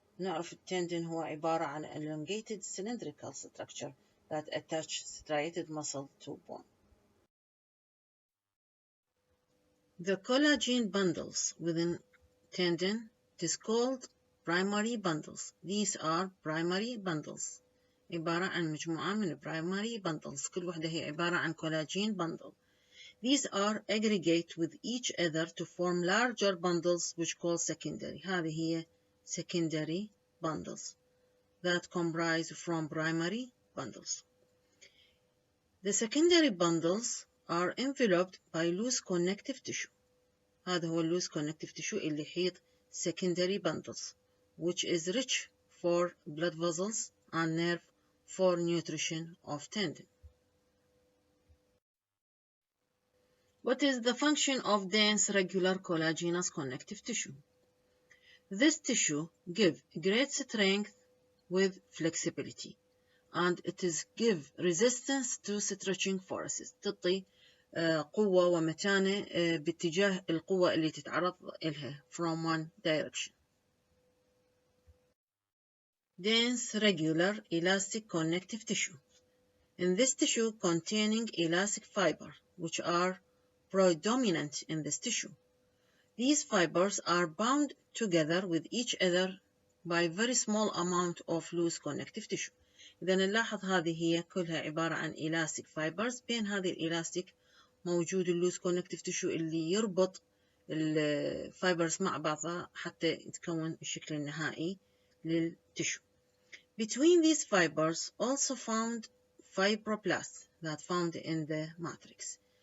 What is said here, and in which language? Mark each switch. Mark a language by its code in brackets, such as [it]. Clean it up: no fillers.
[ar] نعرف التندن هو عبارة عن [en] elongated cylindrical structure that attach striated muscle to bone. The collagen bundles within tendon is called primary bundles. These are primary bundles. [ar] عبارة عن مجموعة من primary bundles. كل وحدة هي عبارة عن collagen bundle. [en] These are aggregate with each other to form larger bundles which called secondary. [ar] هذه هي [en] secondary bundles that comprise from primary bundles. The secondary bundles are enveloped by loose connective tissue. هذا هو loose connective tissue [ar] اللي يحيط [en] secondary bundles, which is rich for blood vessels and nerve for nutrition of tendon. What is the function of dense regular collagenous connective tissue? This tissue gives great strength with flexibility, and it is give resistance to stretching forces. [ar] تعطي قوة ومتانة باتجاه القوة اللي تتعرض إلها [en] from one direction. Dense regular elastic connective tissue. In this tissue containing elastic fiber, which are predominant in this tissue. These fibers are bound together with each other by very small amount of loose connective tissue. [ar] إذا نلاحظ هذه هي كلها عبارة عن elastic fibers. بين هذه الإلاستيك موجود اللوز connective tissue اللي يربط الفايبرز مع بعضها حتى يتكون الشكل النهائي للتشو. [en] Between these fibers also found fibroblasts that found in the matrix.